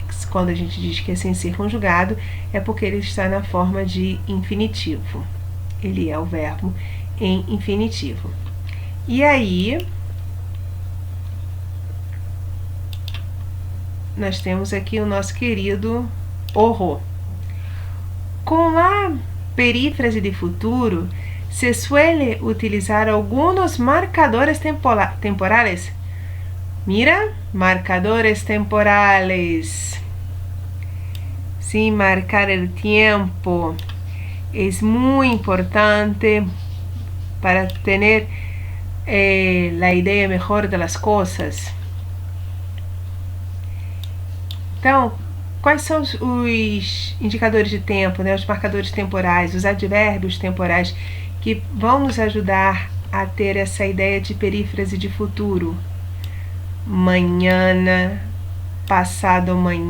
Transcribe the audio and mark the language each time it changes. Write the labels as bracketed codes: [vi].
[pt] Quando a gente diz que é sem ser conjugado, é porque ele está na forma de infinitivo. Ele é o verbo em infinitivo. E aí, nós temos aqui o nosso querido orro. [es] Com a perífrase de futuro, se suele utilizar algunos marcadores temporales. Mira, marcadores temporales. Sin marcar el tiempo. Es muy importante para tener la idea mejor de las cosas. [pt] Então, quais são os indicadores de tempo, né? Os marcadores temporais, os advérbios temporais que vão nos ajudar a ter essa ideia de perífrase de futuro? Mañana, passado amanhã.